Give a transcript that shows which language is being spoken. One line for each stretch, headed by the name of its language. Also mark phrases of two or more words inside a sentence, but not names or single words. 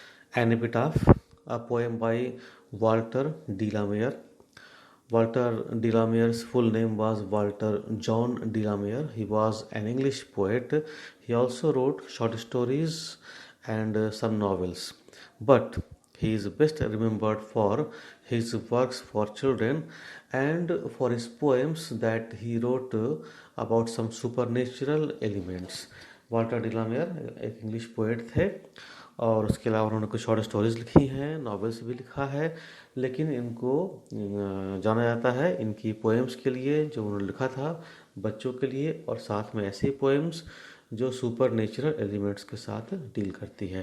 English: An Epitaph, a poem by Walter de la Mare. Walter de la Mare's full name was Walter John de la Mare. He was an English poet. He also wrote short stories and some novels. But he is best remembered for his works for children and for his poems that he wrote about some supernatural elements.
Hindi: वाल्टर डिलामेयर एक
English: English poet
Hindi: थे और उसके अलावा उन्होंने कुछ
English: short stories
Hindi: लिखी हैं, नॉवेल्स भी लिखा है, लेकिन इनको जाना जाता है इनकी पोएम्स के लिए जो उन्होंने लिखा था बच्चों के लिए, और साथ में ऐसी पोएम्स जो
English: super natural elements
Hindi: के साथ डील करती है।